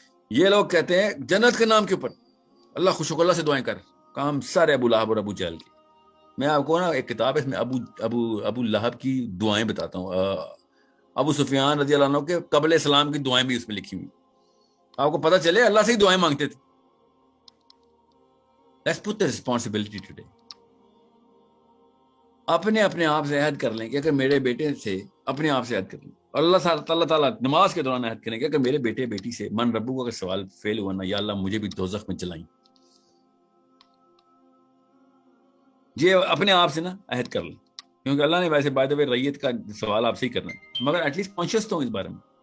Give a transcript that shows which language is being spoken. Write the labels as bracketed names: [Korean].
[Urdu] یہ لوگ کہتے ہیں جنت کے نام کے اوپر اللہ خوش ہو, اللہ سے دعائیں کر, کام سارے ابو لہب اور ابو جہل کی. میں آپ کو نا ایک کتاب ہے, اس میں ابو لہب کی دعائیں بتاتا ہوں, ابو سفیان رضی اللہ عنہ کے قبل اسلام کی دعائیں بھی اس میں لکھی ہوئی, آپ کو پتہ چلے اللہ سے ہی دعائیں مانگتے تھے. [English] Let's put the responsibility today. [Urdu] اپنے آپ سے عہد کر لیں کہ اگر میرے بیٹے سے, اپنے آپ سے عہد کر لیں, اللہ تعالیٰ نماز کے دوران عہد کریں کہ اگر میرے بیٹے بیٹی سے من ربو کا اگر سوال فیل ہوا نا, یا اللہ مجھے بھی دوزخ میں چلائیں. یہ اپنے آپ سے نا عہد کر لیں, کیونکہ اللہ نے ویسے بائی دی وے ریت کا سوال آپ سے ہی کرنا ہے, مگر ایٹ لیسٹ کانشیس تو ہوں اس بارے میں.